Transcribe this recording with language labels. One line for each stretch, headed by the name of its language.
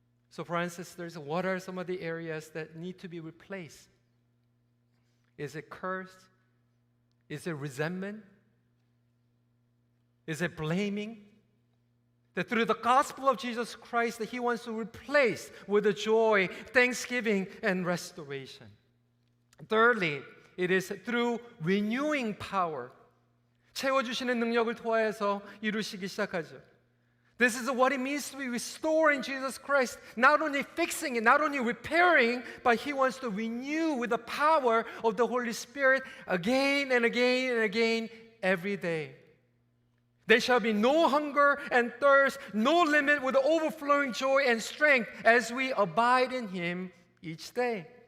English: So, brothers and sisters, what are some of the areas that need to be replaced? Is it curse? Is it resentment? Is it blaming? That through the gospel of Jesus Christ, that He wants to replace with the joy, thanksgiving, and restoration. Thirdly, it is through renewing power.
Korean: 채워주시는 능력을 통하여서 이루시기 시작하죠.
English: This is what it means to be restored in Jesus Christ. Not only fixing it, not only repairing, but He wants to renew with the power of the Holy Spirit again and again and again every day. There shall be no hunger and thirst, no limit with overflowing joy and strength as we abide in Him each day.